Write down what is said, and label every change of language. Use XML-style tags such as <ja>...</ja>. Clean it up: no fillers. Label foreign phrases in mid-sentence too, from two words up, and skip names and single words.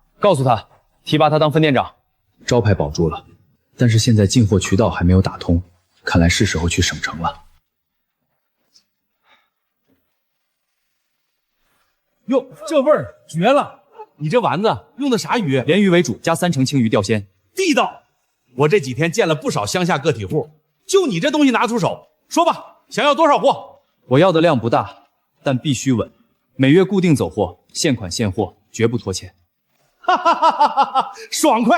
<zh>告訴他，提拔他當分店長。招牌保住了，但是現在進貨渠道還沒有打通，看來是時候去省城了。喲，這味兒絕了！你這丸子用的啥魚？鯰魚為主，加3成青魚釣鮮，地道。我這幾天見了不少鄉下個體戶，就你這東西拿出手，說吧，想要多少貨？我要的量不大，但必須穩，每月固定走貨，現款現貨，絕不拖欠。哈哈哈哈哈！爽快！</zh>